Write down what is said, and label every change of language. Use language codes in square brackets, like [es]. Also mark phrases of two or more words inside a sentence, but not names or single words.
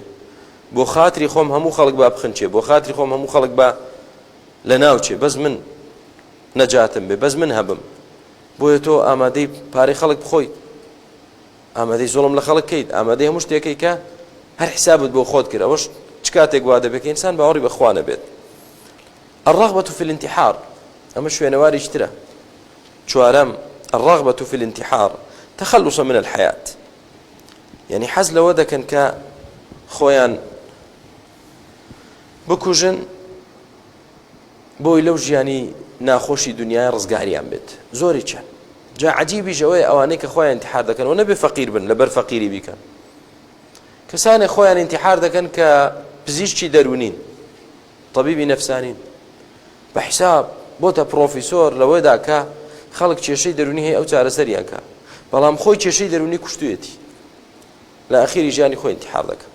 [ckb] بۆ خاتری خۆم هەموو خەڵک با بخنچێ، بۆ خاتری خۆم هەموو خەڵک با لە ناوچێ، بەس من نەجاتم بێ، بەس من هەبم. بۆیە تۆ ئامادەی پارەی خەڵک بخۆی، ئامادەی زۆڵم لە خەڵک کەیت، ئامادەی هەموو شتێکەکەی کە هەر حسابت بۆ خۆت کرد. ئەوەش چ کاتێک وا دەبێت کە ئینسان باوەڕی بەخوا نەبێت. [ar] الرغبة في الانتحار، [ckb] ئەمە شوێنەواری ترە. چوارەم [ar] الرغبة في الانتحار تخلصا من الحياة، [ckb] يعني حەز لەوە دەکەن کە خۆیان بکوژن بۆی لەو ژیانی ناخۆشی دنیای ڕزگاریان بێت. زۆری چەند جا عەجیبیش ئەوەیە ئەوانەی کە خۆیان انتحار دەکەن و نەبێ فەقیر بن لەبەر فەقیری بیکەن. کەسانێک خۆیان انتحار دەکەن کە پزیشکی دەرونین، طبیبی نەفسانین، بە حیساب بۆتە پرۆفیسۆر لەوەدا کە خەڵک کێشەی دەرونی هەیە ئەو چارەسەریان کە، بەڵام خۆی کێشەی دەرونی کوشتوێتی، لە ئاخیری ژیانی خۆی انتحار دەکەن.